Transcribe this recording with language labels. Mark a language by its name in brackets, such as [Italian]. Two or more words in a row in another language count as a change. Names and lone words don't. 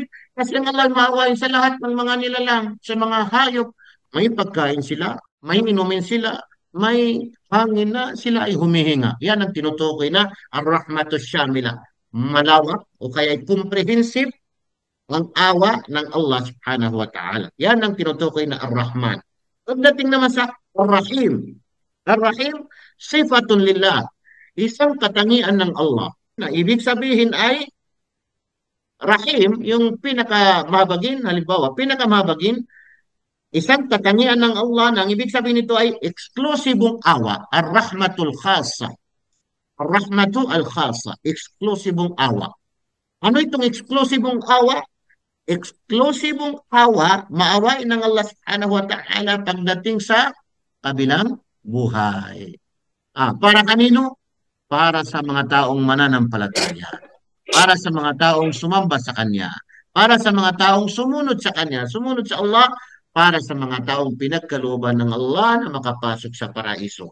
[Filipino] Kasi ang Allah maawain sa lahat ng mga nilalang, sa mga hayop. May pagkain sila, may inumin sila, may hangin na sila ay humihinga. Yan ang tinutukoy na [Arabic] الرحمة الشاملة. [Filipino] Malawak o kaya comprehensive ang awa ng Allah [Arabic] سبحانه وتعالى. [Filipino] Yan ang tinutukoy na ar-Rahman. Pagdating naman sa ar-Rahim. [Arabic] الرحيم، صفة لله. [Filipino] Isang katangian ng Allah. Na ibig sabihin ay Rahim, yung pinakamabagin, halimbawa, pinakamabagin, isang katangian ng Allah na ang ibig sabihin nito ay eksklusibong awa, [Arabic] الرحمة الخاصة. الرحمة الخاصة, [Filipino] eksklusibong awa. Ano itong eksklusibong awa? Eksklusibong awa, maawain ng Allah [Arabic] سبحانه وتعالى [Filipino] pagdating sa kabilang buhay. Para kanino? Para sa mga taong mananampalataya. Para sa mga taong sumamba sa Kanya. Para sa mga taong sumunod sa Kanya. Sumunod sa Allah. Para sa mga taong pinagkalooban ng Allah na makapasok sa paraiso.